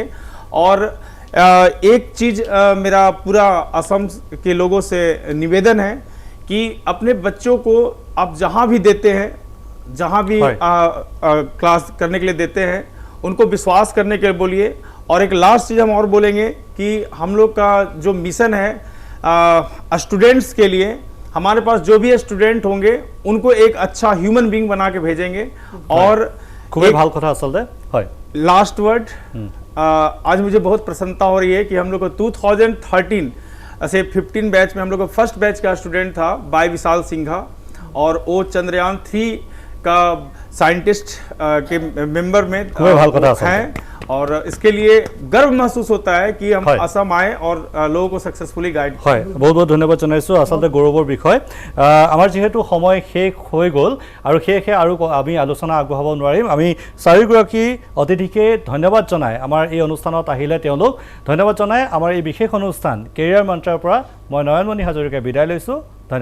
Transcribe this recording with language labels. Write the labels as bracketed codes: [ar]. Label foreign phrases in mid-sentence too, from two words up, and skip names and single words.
[hi] और एक चीज़ मेरा पूरा असम के लोगों से निवेदन है कि अपने बच्चों को आप जहाँ भी देते हैं, जहाँ भी क्लास करने के लिए देते हैं, उनको विश्वास करने के लिए बोलिए। और एक लास्ट चीज़ हम और बोलेंगे कि हम लोग का जो मिशन है स्टूडेंट्स के लिए, हमारे पास जो भी स्टूडेंट होंगे उनको एक अच्छा [en] human being [hi] बना के भेजेंगे। और [as] खूबे ভাল কথা আসলে হয় [en] last word, [hi] आज मुझे बहुत प्रसन्नता हो रही है कि हम लोग को 2013 से 15 बैच में हम लोग को [en] first batch [hi] का स्टूडेंट था बाई विशाल सिंघा और वो चंद्रयान 3 का साइंटिस्ट के मेंबर में हैं। और इसके लिए गर्व महसूस होता है कि हम असम आए और लोगों को [en] successfully guide. [as] হয় বহুত বহুত ধন্যবাদ জনাইছোঁ। আচলতে গৌৰৱৰ বিষয়। আমাৰ যেহেতু সময় শেষ হৈ গ'ল আৰু শেষে আৰু আমি আলোচনা আগবঢ়াব নোৱাৰিম, আমি চাৰিগৰাকী অতিথিকে ধন্যবাদ জনাই আমাৰ এই অনুষ্ঠানত আহিলে তেওঁলোক ধন্যবাদ জনাই আমাৰ এই বিশেষ অনুষ্ঠান কেৰিয়াৰ মন্ত্ৰৰ পৰা মই নয়নমণি হাজৰিকাই বিদায় লৈছোঁ।